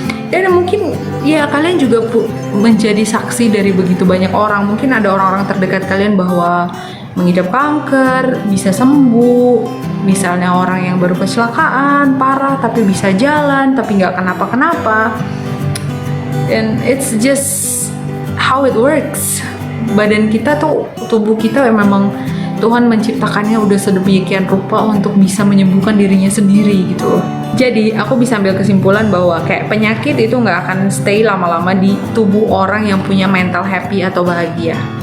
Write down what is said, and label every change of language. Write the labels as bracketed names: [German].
[Indonesian] Dan mungkin ya kalian juga menjadi saksi dari begitu banyak orang. Mungkin ada orang-orang terdekat kalian bahwa mengidap kanker bisa sembuh. Misalnya orang yang baru kecelakaan parah tapi bisa jalan, tapi nggak kenapa-kenapa. [English] And it's just how it works. [Indonesian] Badan kita tuh, tubuh kita memang Tuhan menciptakannya udah sedemikian rupa untuk bisa menyembuhkan dirinya sendiri gitu loh. Jadi aku bisa ambil kesimpulan bahwa kayak penyakit itu nggak akan stay lama-lama di tubuh orang yang punya mental happy atau bahagia.